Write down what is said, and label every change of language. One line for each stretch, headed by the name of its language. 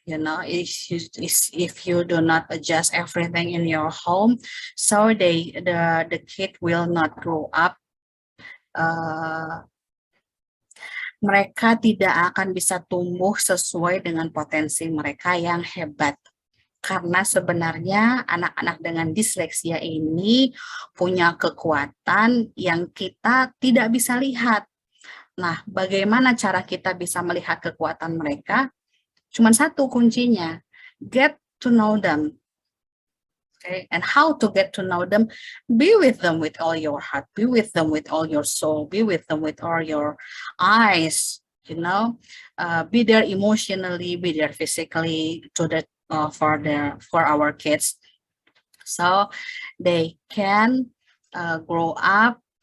English: If you do not adjust everything in your home, so the kid will not grow up.
Indonesian: Mereka tidak akan bisa tumbuh sesuai dengan potensi mereka yang hebat. Karena sebenarnya anak-anak dengan disleksia ini punya kekuatan yang kita tidak bisa lihat. Nah, bagaimana cara kita bisa melihat kekuatan mereka? Cuma satu kuncinya,
English: get to know them. Okay, and how to get to know them? Be with them with all your heart, be with them with all your soul, be with them with all your eyes, be there emotionally, be there physically for our kids, so they can grow up